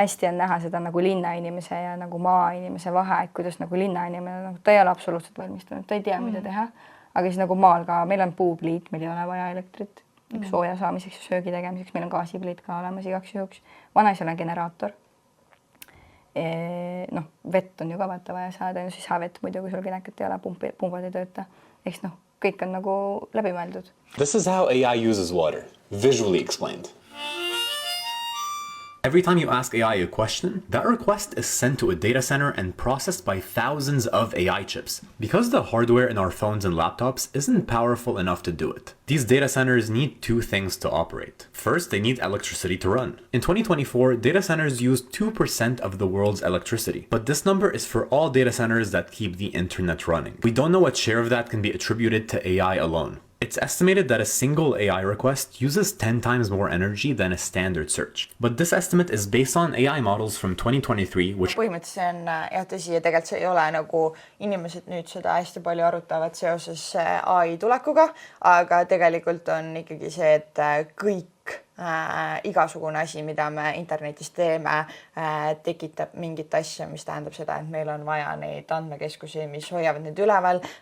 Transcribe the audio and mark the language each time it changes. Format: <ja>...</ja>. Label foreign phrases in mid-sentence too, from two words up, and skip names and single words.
<et>Hästi on näha seda nagu linnainimese ja nagu maainimese vahe, et kuidas nagu linnainimene, nagu ta ei ole absoluutselt valmistunud, ta ei tea, mida teha, aga siis nagu maal ka, meil on puupliit, meil ei ole vaja elektrit sooja saamiseks ja söögi tegemiseks, meil on gaasipliit ka olemas igaks juhuks, vanaisal on generaator. Noh, vett on ju ka vaata vaja saada, siis havett muidu, kui sul kinekat ei ole, pumbad ei tööta. Eks noh, kõik on nagu läbi mõeldud.</et> <en>This is how AI uses water, visually explained. Every time you ask AI a question, that request is sent to a data center and processed by thousands of AI chips. Because the hardware in our phones and laptops isn't powerful enough to do it, these data centers need 2 things to operate. First, they need electricity to run. In 2024, data centers use 2% of the world's electricity, but this number is for all data centers that keep the internet running. We don't know what share of that can be attributed to AI alone. It's estimated that a single AI request uses 10 times more energy than a standard search. But this estimate is based on AI models from 2023, which</en> <et>põhimõtteliselt see on jah tõsi ja tegelikult see ei ole nagu inimesed nüüd seda hästi palju arutavad seoses AI tulekuga, aga tegelikult on ikkagi see, et kõik igasugune asi, mida me internetis teeme, tekitab mingit asja, mis tähendab seda, et meil on vaja neid andmekeskusi, mis hoiavad need üleval,</et>